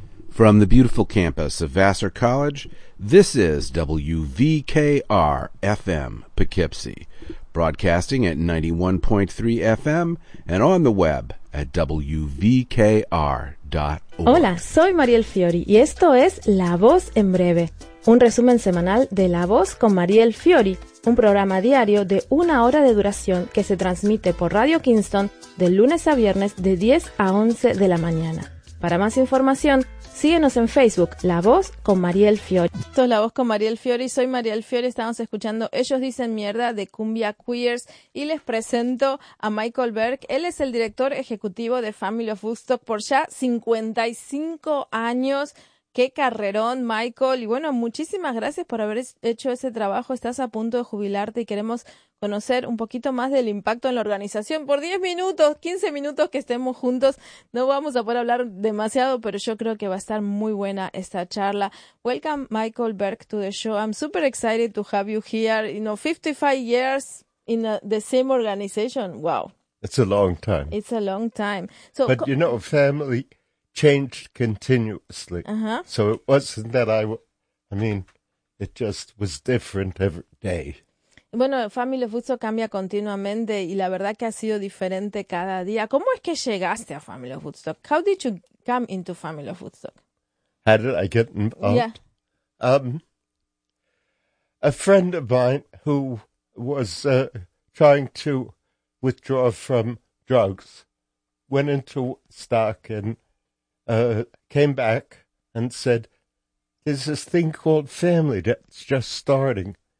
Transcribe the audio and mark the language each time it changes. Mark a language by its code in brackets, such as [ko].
[en] From the beautiful campus of Vassar College, this is WVKR-FM Poughkeepsie, broadcasting at 91.3 FM and on the web at WVKR.org. [es] Hola, soy Mariel Fiori y esto es La Voz en Breve, un resumen semanal de La Voz con Mariel Fiori, un programa diario de una hora de duración que se transmite por Radio Kingston de lunes a viernes de 10 a 11 de la mañana. Para más información, síguenos en Facebook, La Voz con Mariel Fiori. Esto es La Voz con Mariel Fiori, soy Mariel Fiori, estamos escuchando Ellos Dicen Mierda de Cumbia Queers y les presento a Michael Berg. Él es el director ejecutivo de Family of Woodstock por ya 55 años. ¡Qué carrerón, Michael! Y bueno, muchísimas gracias por haber hecho ese trabajo. Estás a punto de jubilarte y queremos conocer un poquito más del impacto en la organización. Por 10 minutos, 15 minutos que estemos juntos, no vamos a poder hablar demasiado, pero yo creo que va a estar muy buena esta charla. [en] Welcome, Michael Berg, to the show. I'm super excited to have you here. You know, 55 years in the same organization. Wow. It's a long time. It's a long time. So, but you know, family changed continuously. Uh-huh. So it wasn't that I mean, it just was different every day. [es] Bueno, Family of Woodstock cambia continuamente y la verdad que ha sido diferente cada día. ¿Cómo es que llegaste a Family of Woodstock? [en] How did you come into Family of Woodstock? How did I get involved? Yeah. A friend of mine who was trying to withdraw from drugs went into Woodstock and came back and said, there's this thing called family that's just starting.